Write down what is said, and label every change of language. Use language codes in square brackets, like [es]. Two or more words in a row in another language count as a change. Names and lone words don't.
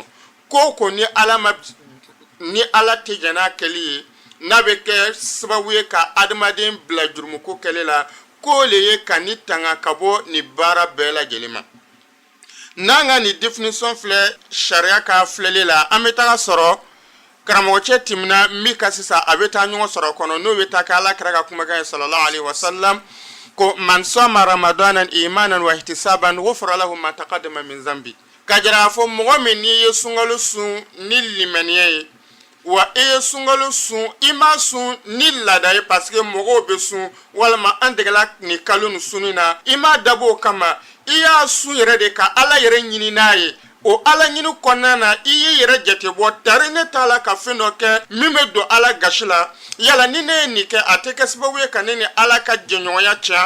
[bm] Ko ni ala tɛ jɛn n'a kɛli ye n'a bɛ kɛ sababu ye ka adamaden bila jurumuko kɛlɛ la k'o le ye ka ni tanga ka bɔ nin baara bɛɛ lajɛlen ma. N'an ka nin définition filɛ sariya ka filɛli la an bɛ taga sɔrɔ karamɔgɔcɛ tɛmɛna min ka sisan a bɛ taa ɲɔgɔn sɔrɔ kɔnɔ n'o bɛ taa kɛ ala kira ka kumakan ye [ar] صلى الله عليه وسلم [bm] ko [ar] من صام رمضان إيمانا واحتسابا غفر له ما تقدم من ذنب. [bm] Ka jira fɔ mɔgɔ min n'i ye sunkalo sun ni limaniya ye wa e ye sunkalo sun i ma sun ni laada ye [fr] parce que [bm] mɔgɔw bɛ sun walima an degela nin kalo nin sunni na i ma dabɔ o kama i y'a sun yɛrɛ de ka ala yɛrɛ ɲini n'a ye o ala ɲini kɔnɔna na i ye yɛrɛ jate bɔ tari ne t'a la ka fɛn dɔ kɛ min bɛ don ala gasi la yala ni ne ye nin kɛ a tɛ kɛ sababu ye ka ne ni ala ka jɛɲɔgɔnya tiɲɛ.